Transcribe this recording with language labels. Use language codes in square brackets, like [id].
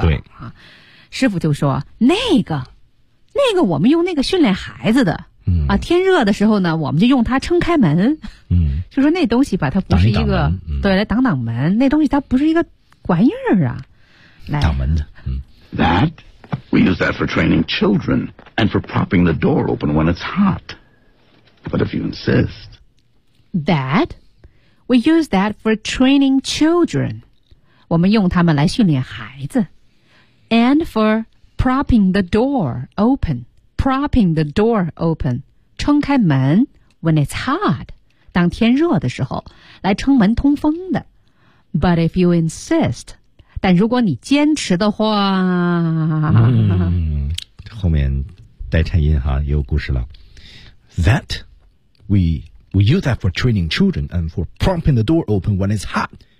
[zh] 对啊，师傅就说那个我们用那个训练孩子的。啊，天热的时候呢，我们就用它撑开门，就说那东西吧，它不是一个挡一挡、对，来挡挡门，那东西它不是一个玩意儿啊，来挡门的， [en] That we use that for training children and for propping the door open when it's hot. But if you insist, That we use that for training children. [zh] 我们用它们来训练孩子 [en] and for propping the door open. Propping the door open, [zh] 撑开门 [en] when it's hot, [zh] 当天热的时候来撑门通风的。 [en] But if you insist, [zh] 但如果你坚持的话、后面带颤音哈，有故事了。 [en] That, we use that for training children and for propping the door open when it's hot.